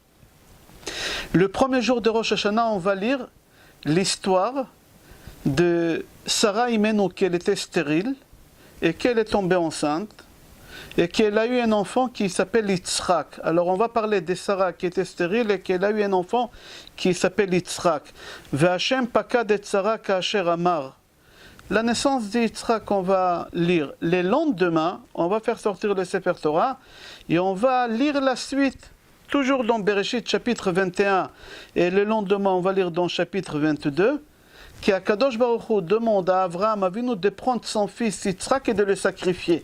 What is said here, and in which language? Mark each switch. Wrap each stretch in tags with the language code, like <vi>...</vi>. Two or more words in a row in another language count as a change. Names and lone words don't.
<fr>Le premier jour de Rosh Hashanah, on va lire l'histoire de Sarah Imenu, qu'elle était stérile et qu'elle est tombée enceinte et qu'elle a eu un enfant qui s'appelle Yitzhak. Alors on va parler de Sarah qui était stérile et qu'elle a eu un enfant qui s'appelle Yitzhak.</fr> <he>וה' פקד את שרה כאשר אמר.</he> <fr>La naissance d'Yitzhak, on va lire. Le lendemain, on va faire sortir le</fr> <he>ספר תורה</he> <fr>et on va lire la suite. Toujours dans Bereshit chapitre 21, et le lendemain on va lire dans chapitre 22, qu'</fr> <he>הקדוש ברוך הוא</he> <fr>demande à Abraham Avinu de prendre son fils Yitzhak et de le sacrifier.</fr>